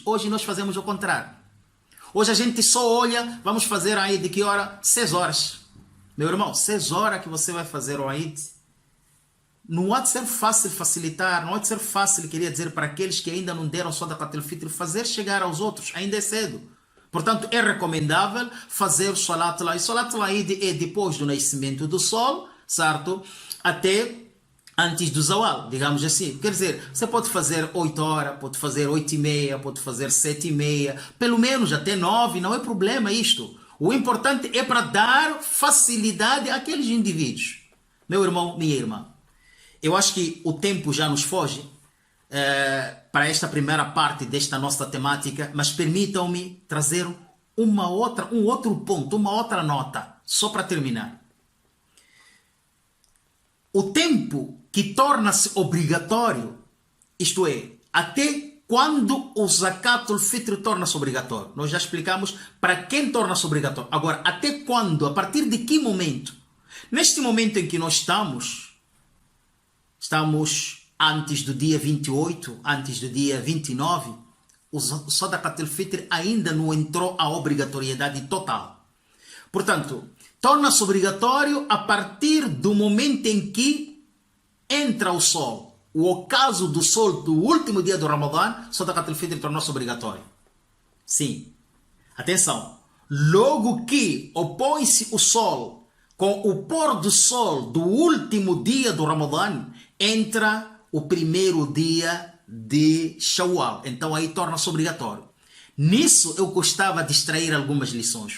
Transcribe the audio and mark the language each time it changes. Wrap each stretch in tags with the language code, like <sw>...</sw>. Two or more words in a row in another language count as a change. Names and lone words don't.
<pt>Hoje nós fazemos o contrário. Hoje a gente só olha, vamos fazer aí de que hora? 6 horas. Meu irmão, 6 horas que você vai fazer o Eid. Não há de ser fácil facilitar, não há de ser fácil, queria dizer, para aqueles que ainda não deram</pt> <ar>صدقة الفطر,</ar> <pt>fazer chegar aos outros, ainda é cedo. Portanto, é recomendável fazer o</pt> <ar>صلاة العيد. صلاة العيد</ar> <pt>é depois do nascimento do sol, certo? Até antes do Zawal, digamos assim. Quer dizer, você pode fazer 8 horas, pode fazer 8h30, pode fazer 7h30, pelo menos até 9, não é problema isto. O importante é para dar facilidade àqueles indivíduos. Meu irmão, minha irmã. Eu acho que o tempo já nos foge para esta primeira parte desta nossa temática, mas permitam-me trazer um outro ponto, uma outra nota, só para terminar. O tempo que torna-se obrigatório, isto é, até quando o</pt> <ar>زكاة الفطر</ar> <pt>torna-se obrigatório. Nós já explicamos para quem torna-se obrigatório. Agora, até quando, a partir de que momento? Neste momento em que nós estamos antes do dia 28, antes do dia 29, o</pt> <ar>صدقة الفطر</ar> <pt>ainda não entrou a obrigatoriedade total. Portanto, torna-se obrigatório a partir do momento em que entra o sol. O ocaso do sol do último dia do Ramadã,</pt> <ar>صدقة الفطر</ar> <pt>tornou-se obrigatório. Sim. Atenção. Logo que opõe-se o sol com o pôr do sol do último dia do Ramadã, entra o primeiro dia de Shawwal. Então aí torna-se obrigatório. Nisso eu gostava de extrair algumas lições.</pt>